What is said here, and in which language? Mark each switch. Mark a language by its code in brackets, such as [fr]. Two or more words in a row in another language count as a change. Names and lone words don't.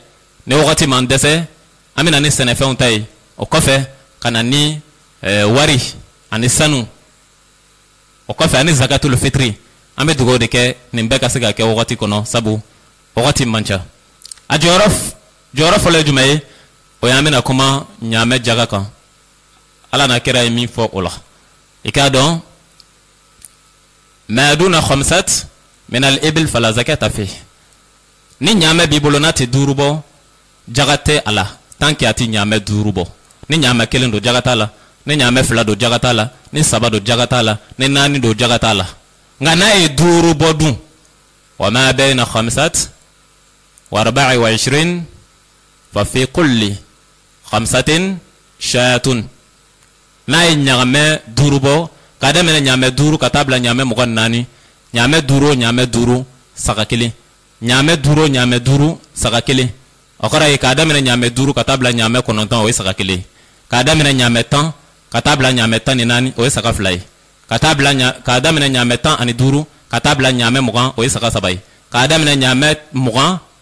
[bm] ni wagati m'an dɛsɛ an bɛna ni sɛnɛfɛnw ta ye o kɔfɛ ka na ni wari ani sanu o kɔfɛ ani [ar] زكاة الفطر [bm] an bɛ dugawu de kɛ nin bɛɛ ka se ka kɛ wagati kɔnɔ sabu wagati man ca a jɔyɔrɔ fɔlɔ ye jumɛn ye o ye an bɛna kuma ɲaamɛ jaga kan ala n'a kɛra ye min fɔ o la i k'a dɔn [ar] ما دون خمس من الإبل فلا زكاة في [bm] ni ɲaamɛ b'i bolo n'a tɛ 5 bɔ jaga tɛ a la [fr] tant que [bm] a tɛ ɲaamɛ 5 bɔ ni ɲaamɛ 1 don jaga t'a la ni ɲaamɛ 2 don jaga t'a la ni 3 don jaga t'a la ni 4 don jaga t'a la nka n'a ye 5 bɔ dun [ar] وما بين خمس و 24 ففي كل خمس شاة [bm] n'a ye ɲaamɛ 5 bɔ k'a daminɛ ɲaamɛ 5 ka taa bila ɲaamɛ 24 ɲaamɛ 5 o ɲaamɛ 5 saga 1 ɲaamɛ 5 o ɲaamɛ 5 saga 1 o kɔrɔ ye k'a daminɛ ɲaamɛ 5 ka taa bila ɲaamɛ 9 o ye saga 1 k'a daminɛ ɲaamɛ 10 ka taa bila ɲaamɛ 14 o ye saga 2 ye k'a daminɛ ɲaamɛ 15 ka taa bila ɲaamɛ 20 o ye saga 3 ye k'a daminɛ ɲaamɛ 20